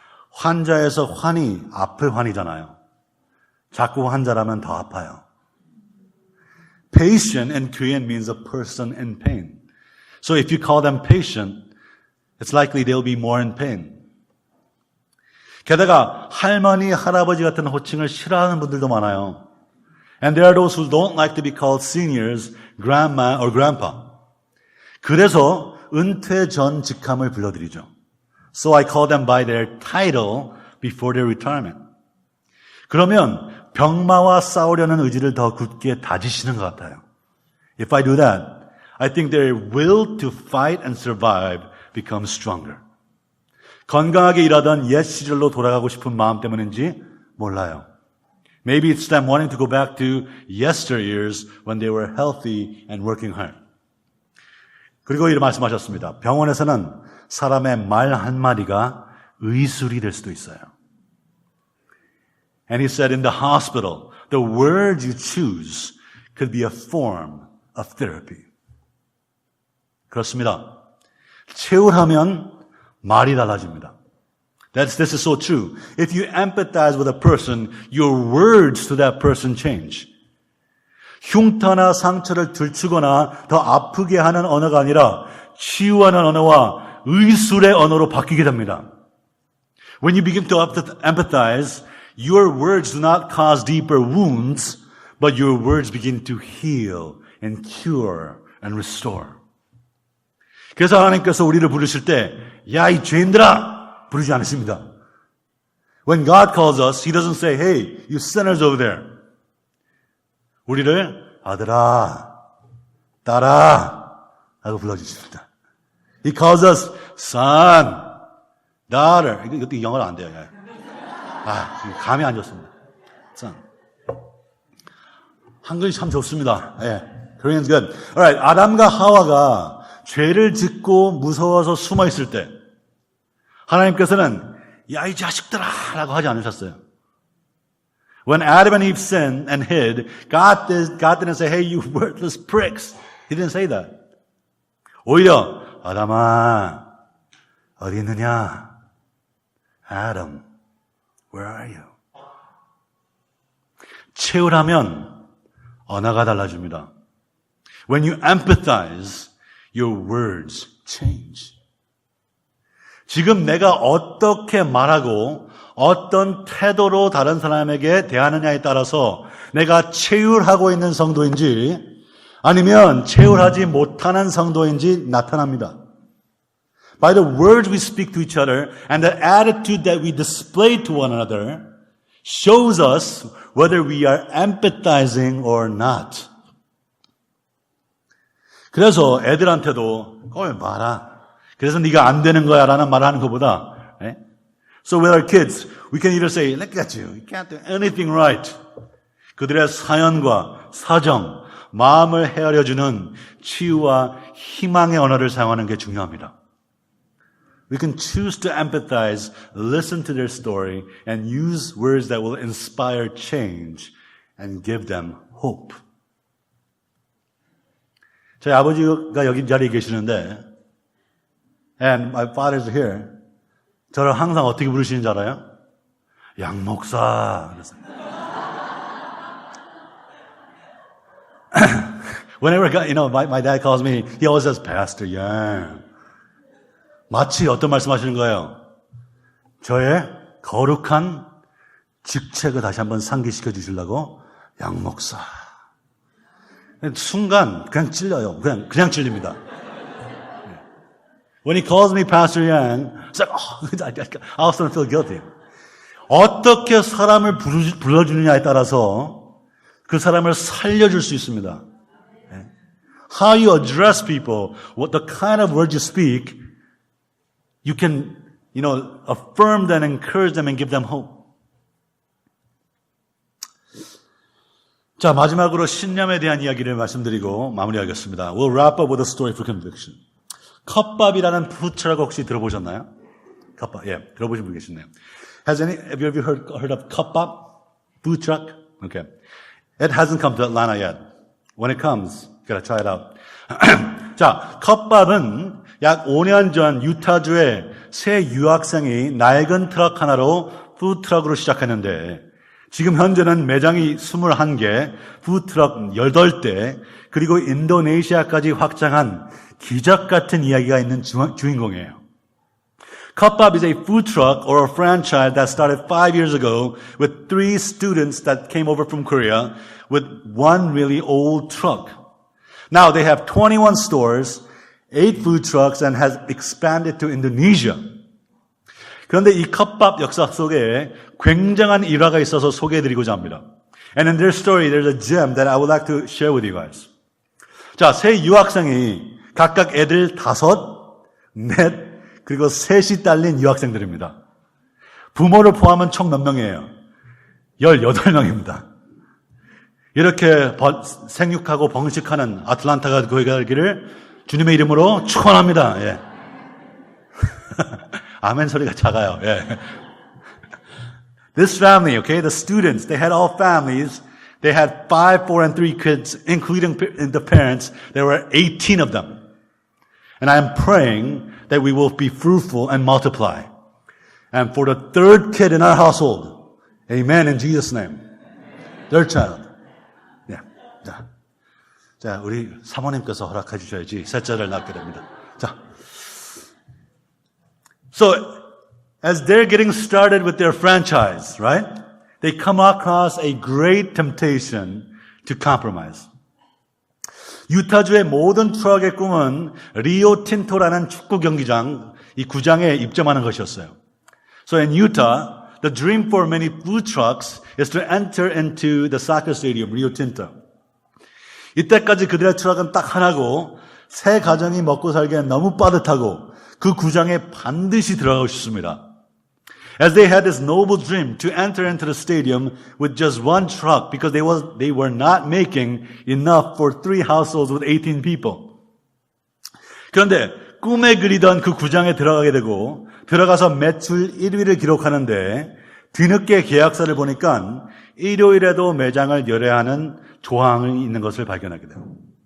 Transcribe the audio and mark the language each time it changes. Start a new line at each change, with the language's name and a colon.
Korean: 환자에서 환이 아플 환이잖아요. 자꾸 환자라면 더 아파요.
English: Patient in Korean means a person in pain. So if you call them patient, it's likely they'll be more in pain.
Korean: 게다가 할머니, 할아버지 같은 호칭을 싫어하는 분들도 많아요.
English: And there are those who don't like to be called seniors, grandma or grandpa.
Korean: 그래서 은퇴 전 직함을 불러드리죠.
English: So I call them by their title before their retirement.
Korean: 그러면 병마와 싸우려는 의지를 더 굳게 다지시는 것 같아요.
English: If I do that, I think their will to fight and survive becomes stronger.
Korean: 건강하게 일하던 옛 시절로 돌아가고 싶은 마음 때문인지 몰라요.
English: Maybe it's them wanting to go back to yesteryears when they were healthy and working hard.
Korean: 그리고 이렇게 말씀하셨습니다. 병원에서는 사람의 말 한마디가 의술이 될 수도 있어요.
English: And he said in the hospital, the words you choose could be a form of therapy.
Korean: 그렇습니다. 체울하면 말이 달라집니다.
English: This is so true. If you empathize with a person, your words to that person change.
Korean: 흉터나 상처를 들추거나 더 아프게 하는 언어가 아니라 치유하는 언어와 의술의 언어로 바뀌게 됩니다.
English: When you begin to empathize, your words do not cause deeper wounds, but your words begin to heal and cure and restore.
Korean: 그래서 하나님께서 우리를 부르실 때, 야, 이 죄인들아! 부르지 않으십니다.
English: When God calls us, He doesn't say, hey, you sinners over there.
Korean: 우리를 아들아, 딸아 라고 불러주십니다.
English: He calls us son, daughter.
Korean: 이것도 영어로 안 돼요. 감이 안 좋습니다. son. 한글이 참 좋습니다.
English: Korean's good.
Korean: Alright, 아담과 하와가 죄를 짓고 무서워서 숨어 있을 때 하나님께서는 야, 이 자식들아 라고 하지 않으셨어요.
English: When Adam and Eve sinned and hid, God didn't say, hey, you worthless pricks. He didn't say that.
Korean: 오히려 아담아 어디 있느냐?
English: Adam, where are you?
Korean: 채울하면 언어가 달라집니다.
English: When you empathize, your words change.
Korean: 지금 내가 어떻게 말하고 어떤 태도로 다른 사람에게 대하느냐에 따라서 내가 체휼하고 있는 성도인지 아니면 체휼하지 못하는 성도인지 나타납니다.
English: By the words we speak to each other and the attitude that we display to one another shows us whether we are empathizing or not.
Korean: 그래서 애들한테도 말아. 그래서 네가 안 되는 거야 라는 말을 하는 것보다
English: So with our kids, we can either say, look at you, you can't do anything right.
Korean: 그들의 사연과 사정, 마음을 헤아려주는 치유와 희망의 언어를 사용하는 게 중요합니다.
English: We can choose to empathize, listen to their story, and use words that will inspire change and give them hope.
Korean: 저희 아버지가 여기 자리에 계시는데,
English: and my father's here.
Korean: 저를 항상 어떻게 부르시는지 알아요? 양 목사.
English: Whenever my dad calls me, he always says, Pastor Yang.
Korean: 마치 어떤 말씀하시는 거예요? 저의 거룩한 직책을 다시 한번 상기시켜 주시려고 양 목사. 순간 그냥 찔려요. 그냥 찔립니다.
English: When he calls me Pastor Yang, it's like, I also feel guilty.
Korean: 어떻게 사람을 불러주느냐에 따라서 그 사람을 살려줄 수 있습니다.
English: How you address people, what the kind of words you speak, you can, affirm them, encourage them, and give them hope.
Korean: 자, 마지막으로 신념에 대한 이야기를 말씀드리고 마무리하겠습니다.
English: We'll wrap up with a story for conviction.
Korean: 컵밥이라는 푸드트럭 혹시 들어보셨나요? 컵밥, 들어보신 분 계시네요.
English: Have you ever heard of 컵밥? Food truck? Okay. It hasn't come to Atlanta yet. When it comes, you gotta try it out.
Korean: 자, 컵밥은 약 5년 전 유타주의 새 유학생이 낡은 트럭 하나로 푸드트럭으로 시작했는데 지금 현재는 매장이 21개, 푸드트럭 8대, 그리고 인도네시아까지 확장한 기적 같은 이야기가 있는 주인공이에요.
English: 컵밥 is a food truck or a franchise that started 5 years ago with 3 students that came over from Korea with one really old truck. Now they have 21 stores, 8 food trucks and has expanded to Indonesia.
Korean: 그런데 이 컵밥 역사 속에 굉장한 일화가 있어서 소개해드리고자 합니다.
English: And in their story, there's a gem that I would like to share with you guys.
Korean: 자, 세 유학생이 각각 애들 5, 4, 그리고 3이 딸린 유학생들입니다. 부모를 포함한 총 몇 명이에요? 18명입니다. 이렇게 생육하고 번식하는 아틀란타가 거기를 주님의 이름으로 축원합니다. 예. 아멘 소리가 작아요. 예.
English: This family, okay, the students, they had all families. They had 5, 4, and 3 kids, including the parents. There were 18 of them. And I am praying that we will be fruitful and multiply. And for the 3rd kid in our household, amen, in Jesus' name. 3rd child. Yeah.
Korean: 자, 우리 사모님께서 허락해 주셔야지 셋째를 낳게 됩니다. 자.
English: So, as they're getting started with their franchise, right? They come across a great temptation to compromise.
Korean: 유타주의 모든 트럭의 꿈은 리오 틴토라는 축구 경기장, 이 구장에 입점하는 것이었어요.
English: So in Utah, the dream for many food trucks is to enter into the soccer stadium, Rio Tinto.
Korean: 이때까지 그들의 트럭은 딱 하나고 세 가정이 먹고 살기엔 너무 빠듯하고 그 구장에 반드시 들어가고 싶습니다.
English: As they had this noble dream to enter into the stadium with just one truck because they were not making enough for 3 households with 18 people.
Korean: 그런데 꿈에 그리던 그 구장에 들어가게 되고 들어가서 매출 1위를 기록하는데 뒤늦게 계약서를 보니까 일요일에도 매장을 열어야 하는 조항이 있는 것을 발견하게 돼요.